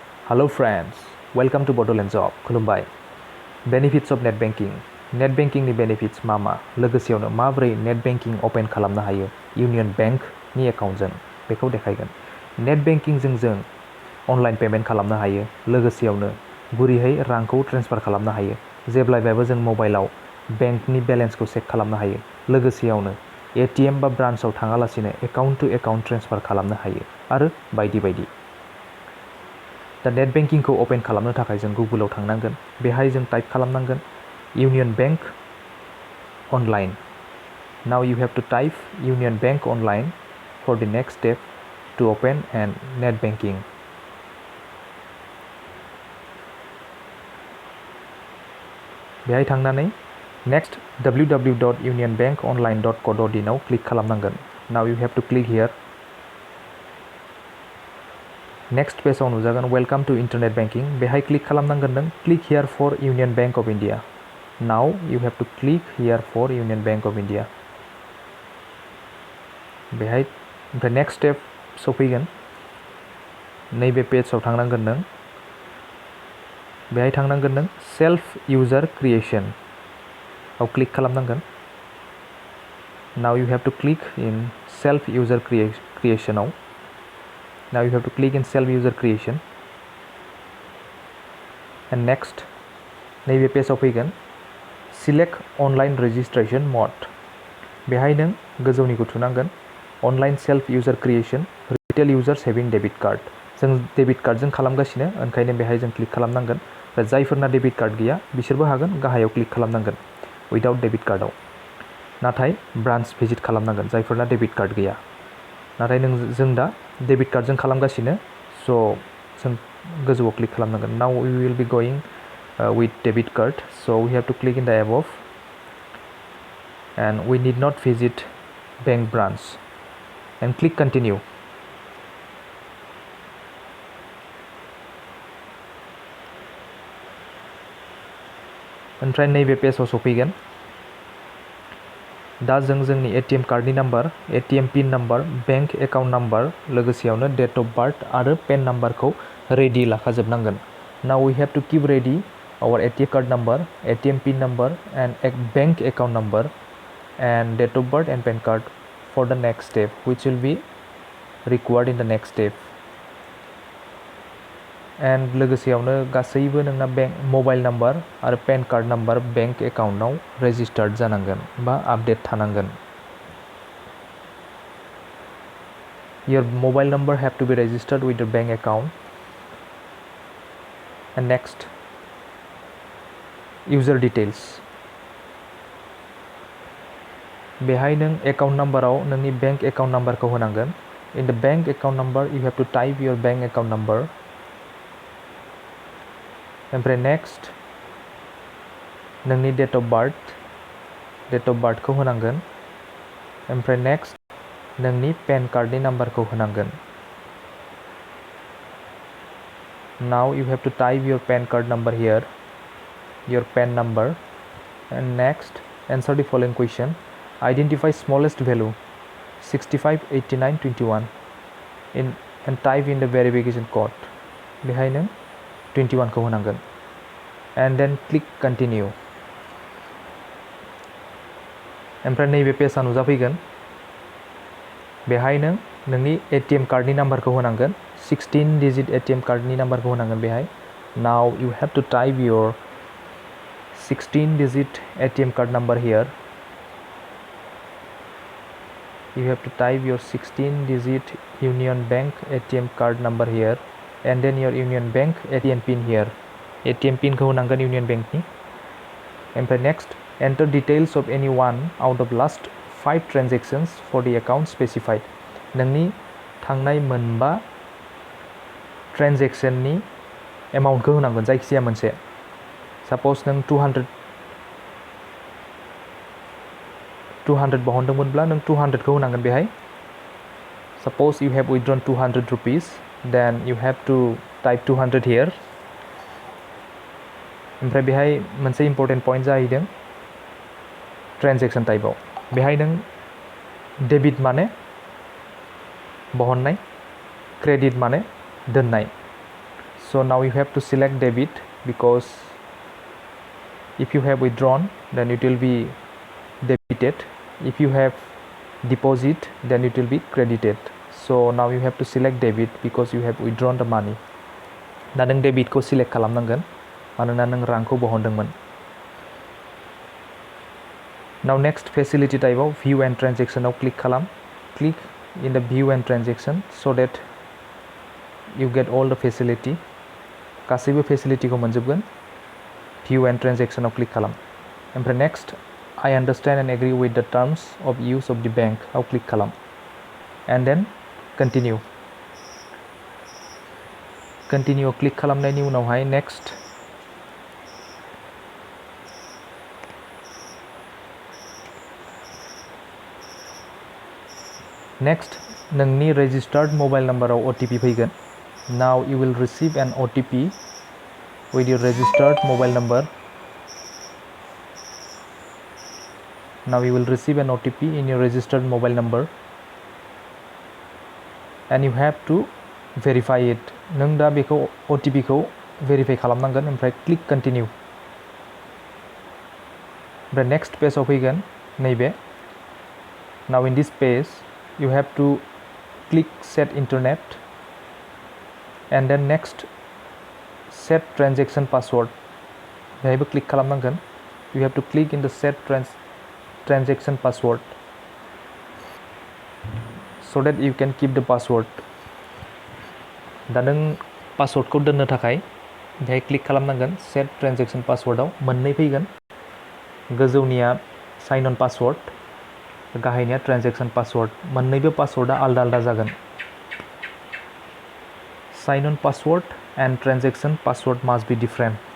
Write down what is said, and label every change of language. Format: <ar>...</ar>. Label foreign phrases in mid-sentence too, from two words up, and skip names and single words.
<en>Hello friends, welcome to Bodoland Job.</en> <brx>खुलुमबाय.</brx> <en>Benefits of net banking. Net banking</en> <brx>नि benefits मा लोगोसेयावनो माबोरै</brx> <en>net banking open</en> <brx>खालामनो हायो Union Bank नि एकाउन्टजों बेखौ देखायगोन. Net banking जों अनलाइन पेमेन्ट खालामनो हायो लोगोसेयावनो गुरैयै रांखौ ट्रेन्सफार खालामनो हायो जेब्लायबो जों मबाइलाव बेंकनि बेलेन्सखौ चेक खालामनो हायो लोगोसेयावनो ATM बा ब्रान्चआव थाङालासिनो</brx> <en>account to account transfer</en> <brx>खालामनो हायो आरो बायदि बायदि. दा नेट बेंकिंखौ ओपन खालामनो थाखाय जों गुगोलाव थांनांगोन बेहाय जों टाइप खालामनांगोन</brx> <en>Union Bank online. Now you have to type Union Bank online for the next step to open and net banking.</en> <brx>बेहाय थांनानै नेक्स्ट www.unionbankonline.co.in आव क्लिक खालामनांगोन.</brx> <en>Now you have to click here.</en> <brx>नेक्स्ट पेजाव नुजागोन</brx> <en>welcome to internet banking.</en> <brx>बेहाय क्लिक खालामनांगोन नों</brx> <en>click here for Union Bank of India. Now you have to click here for Union Bank of India.</en> <brx>बेहाय ओमफ्राय नेक्स्ट स्टेप सफैगोन. नैबे पेजाव थांनांगोन नों. बेहाय थांनांगोन नों</brx> <en>self user creation</en> <brx>आव क्लिक खालामनांगोन.</brx> <en>Now you have to click in self user creation आव. Now you have to click in self user creation and next</en> <brx>नैबे पेजाव फैगोन</brx> <en>select online registration mode.</en> <brx>बेहाय नों गोजौनिखौ थुनांगोन</brx> <en>online self user creation retail users having debit card.</en> <brx>जों डेबिट कार्डजों खालामगासिनो ओंखायनो बेहाय जों क्लिक खालामनांगोन. जायफोरना</brx> <en>debit card</en> <brx>गैया बिसोरबो हागोन गाहायाव क्लिक खालामनांगोन</brx> <en>without debit card.</en> <brx>नाथाय</brx> <en>branch visit</en> <brx>खालामनांगोन जायफोरना</brx> <en>debit card</en> <brx>गैया. नाथाय जों दा डेबिट कार्डजों खालामगासिनो स' जों गोजौआव क्लिक खालामनांगोन.</brx> <en>Now we will be going with debit card so we have to click in the above and we need not visit bank branch and click continue.</en> <brx>ओमफ्राय नैबे पेजाव सफैगोन. दा जों जोंनि ATM कार्डनि नाम्बार</brx> <en>ATM pin number bank account number</en> <brx>लोगोसेयावनो</brx> <en>date of birth</en> <brx>आरो पेन नाम्बारखौ रेडि लाखाजोबनांगोन.</brx> <en>Now we have to keep ready our ATM card number ATM pin number and bank account number and date of birth and PAN card for the next step which will be required in the next step.</en> <brx>एंड लोगोसेयावनो गासैबो नोंना</brx> <en>bank mobile number</en> <brx>आरो</brx> <en>PAN card number bank account registered</en> <brx>जानांगोन बा आपडेट थानांगोन.</brx> <en>your mobile number have to be registered with your bank account. and next user details.</en> <brx>बेहाय नों एकाउन्ट नाम्बाराव नोंनि</brx> <en>bank account</en> <brx>नाम्बारखौ होनांगोन.</brx> <en>In the bank account number you have to type your bank account number.</en> <brx>ओमफ्राय नेक्स्ट नोंनि</brx> <en>date of birth</en> <brx>होनांगोन. ओमफ्राय नेक्स्ट नोंनि</brx> <en>PAN card</en> <brx>नाम्बारखौ होनांगोन.</brx> <en>Now you have to type your PAN card number here your PAN number and next answer the following question. identify smallest value 65 89 21 and type in the verification code.</en> <brx>बेहाय नों 21 को होनांगोन</brx> <en>and then click continue.</en> <brx>ओमफ्राय नैबे पेजआ नुजाफैगोन. बेहाय नों नोंनि ATM कार्डनि नाम्बारखौ होनांगोन</brx> <en>16 digit ATM card</en> <brx>नाम्बारखौ होनांगोन बेहाय.</brx> <en>Now you have to type your 16 digit ATM card number here. You have to type your 16 digit Union Bank ATM card number here and then your Union Bank ATM pin here. ATM pin</en> <brx>को होनांगोन Union Bank नि.</brx> <en>ओमफ्राय next enter details of any one out of last 5 transactions for the account specified.</en> <brx>नोंनि थांनाय मोनबा ट्रेन्जेक्सननि एमाउन्टखौ होनांगोन जायखिजाया मोनसे. साप'ज नों 200 बहनदोंमोनब्ला नों 200 को होनांगोन बेहाय.</brx> <en>Suppose you have withdrawn 200 rupees then you have to type 200 here.</en> <brx>ओमफ्राय बेहाय मोनसे</brx> <en>important point</en> <brx>जाहैदों</brx> <en>transaction type.</en> <brx>बेहाय नों डेबिट माने बहननाय क्रेडिट माने दोननाय.</brx> <en>So now you have to select debit, because if you have withdrawn, then it will be debited. If you have deposit, then it will be credited. So now you have to select debit because you have withdrawn the money.</en> <brx>दा नों डेबिटखौ सिलेक्ट खालामनांगोन मानोना नों रांखौ बहनदोंमोन.</brx> <en>Now next facility typeआव view and transactionआव</en> <brx>क्लिक खालाम.</brx> <en>Click in the view and transaction so that you get all the facility.</en> <brx>गासैबो फेसिलिटिखौ मोनजोबगोन.</brx> <en>view and transactionआव</en> <brx>क्लिक खालाम. ओमफ्राय</brx> <en>next I understand and agree with the terms of use of the bank</en> <brx>आव क्लिक खालाम.</brx> <en>And then continue.</en> <brx>Continue क्लिक खालामनायनि उनावहाय next नोंनि</brx> <en>registered mobile numberआव</en> <brx>OTP फैगोन.</brx> <en>Now you will receive an OTP with your registered mobile number. Now you will receive an OTP in your registered mobile number and you have to verify it.</en> <brx>नों दा बेखौ OTP खौ verify खालामनांगोन ओमफ्राय</brx> <en>click continue.</en> <brx>ओमफ्राय</brx> <en>next page</en> <brx>आव फैगोन नैबे.</brx> <en>Now in this page you have to click set internet and then next set transaction password.</en> <brx>बेहायबो click खालामनांगोन.</brx> <en>You have to click in the set transaction password so that you can keep the password.</en> <brx>दा नों पासवर्डखौ दोननो थाखाय बेहाय क्लिक खालामनांगोन.</brx> <en>set transaction password</en> <brx>मोननै फैगोन. गोजौनिया</brx> <en>sign on password,</en> <brx>गाहायनिया</brx> <en>transaction password.</en> <brx>मोननैबो पासवर्डआ आलदा आलदा जागोन.</brx> <en>sign on password and transaction password must be different.</en>